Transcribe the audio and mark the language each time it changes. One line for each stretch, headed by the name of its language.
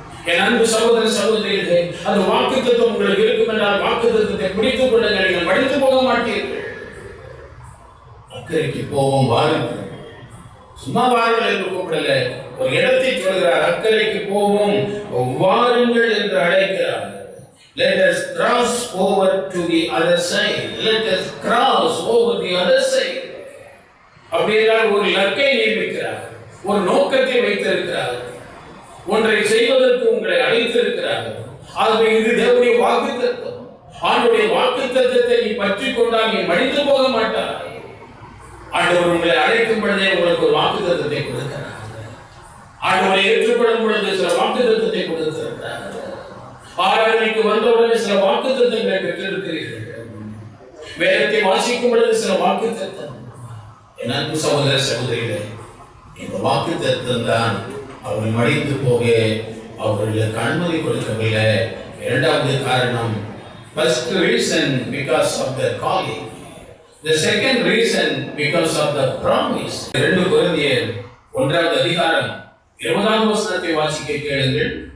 Tamil: என் அன்பு சகோதர சகோதரிகளே, அந்த வாக்குத்தத்தம் உங்களுக்கு இருக்கும் என்றால் வாக்குத்தத்தத்தை பிடித்துக் கொள்ளுங்கள், நீங்கள் மடிந்து போக மாட்டீர்கள். அக்கறைக்கு போவோம் வாருங்கள். சும்மா வாருங்கள் என்று கூப்பிடல, ஒரு இடத்தை சொல்கிறார். அக்கறைக்கு போவோம் வாருங்கள் என்று அழைக்கிறார்.
English: Let us cross over to the other side. Let us cross over the other side.
Tamil: அப்படியென்றால் ஒரு இலக்கை நியமிக்கிறார், ஒரு நோக்கத்தை வைத்திருக்கிறார், ஒன்றை செய்வதற்கு உங்களை அழைத்திருக்கிறார். ஆகவே இது தேவனுடைய வாக்குத்தத்தம். ஆண்டவருடைய வாக்குத்தத்தத்தை நீ பற்றிக் கொண்டால் நீ மடிந்து போக மாட்டாய். ஆண்டவர் உங்களை அழைக்கும் பொழுதே உங்களுக்கு ஒரு வாக்குத்தத்தத்தை கொடுக்கிறார். ஆண்டவரை ஏற்றுக்கொள்ளும் பொழுது சில வாக்குத்தத்தத்தை கொடுத்திருக்கிறார். ஆராதனைக்கு வந்தவுடனே சில வாக்குத்தத்தங்களை பெற்றிருக்கிறீர்கள். வேதத்தை வாசிக்கும் பொழுது சில வாக்குத்தத்தம். என் அன்பு சகோதர சகோதரிகளே, இந்த வாக்குத்தத்தம் தான் அவர்கள் மடிந்து போக அவர்களுக்கு அனுமதி கொடுக்கவில்லை. இரண்டாவது காரணம்,
English: first reason because of the calling. The second reason because of the promise. 2 கொரிந்தியர்
Tamil: 1வது அதிகாரம் 20வது வசனத்தை வாசிக்க கேளுங்கள்.